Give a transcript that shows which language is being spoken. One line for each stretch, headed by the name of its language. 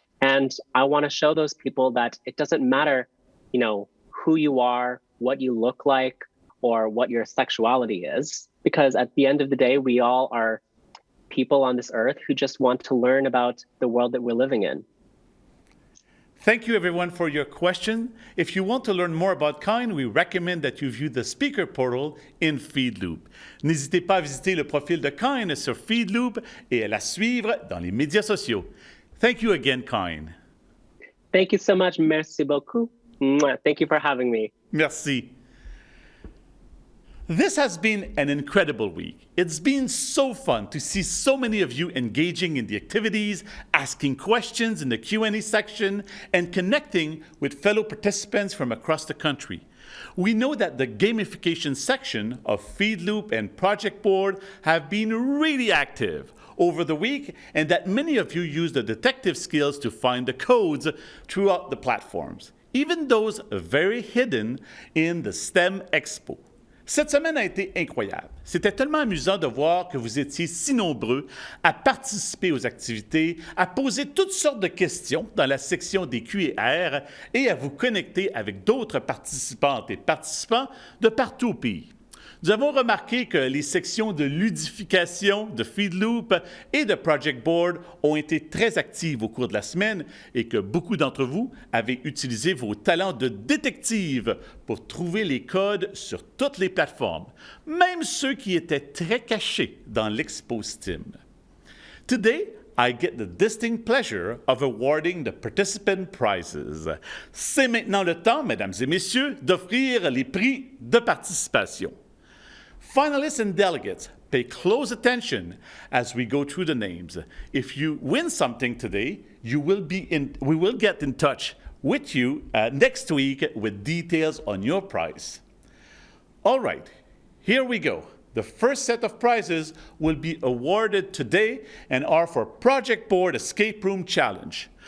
English: And I want to show those people that it doesn't matter, who you are, what you look like, or what your sexuality is. Because at the end of the day, we all are people on this earth who just want to learn about the world that we're living in. Thank you, everyone, for your question. If you want to learn more about KIND, we recommend that you view the speaker portal in Feedloop.
French: N'hésitez pas à visiter le profil de KIND sur Feedloop et à la suivre dans les médias sociaux.
English: Thank you again, KIND. Thank you so much.
French: Merci beaucoup.
English: Thank you for having me.
French: Merci.
English: This has been an incredible week. It's been so fun to see so many of you engaging in the activities, asking questions in the Q&A section, and connecting with fellow participants from across the country. We know that the gamification section of Feedloop and Project Board have been really active over the week, and that many of you use the detective skills to find the codes throughout the platforms, even those very hidden in the STEM Expo.
French: Cette semaine a été incroyable. C'était tellement amusant de voir que vous étiez si nombreux à participer aux activités, à poser toutes sortes de questions dans la section des Q&R et à vous connecter avec d'autres participantes et participants de partout au pays. Nous avons remarqué que les sections de ludification de Feedloop et de Project Board ont été très actives au cours de la semaine et que beaucoup d'entre vous avez utilisé vos talents de détective pour trouver les codes sur toutes les plateformes, même ceux qui étaient très cachés dans l'Expo STEM.
English: Today, I get the distinct pleasure of awarding the participant prizes.
French: C'est maintenant le temps, mesdames et messieurs, d'offrir les prix de participation.
English: Finalists and delegates, pay close attention as we go through the names. If you win something today, we will get in touch with you next week with details on your prize. All right, here we go. The first set of prizes will be awarded today and are for Project Board Escape Room Challenge.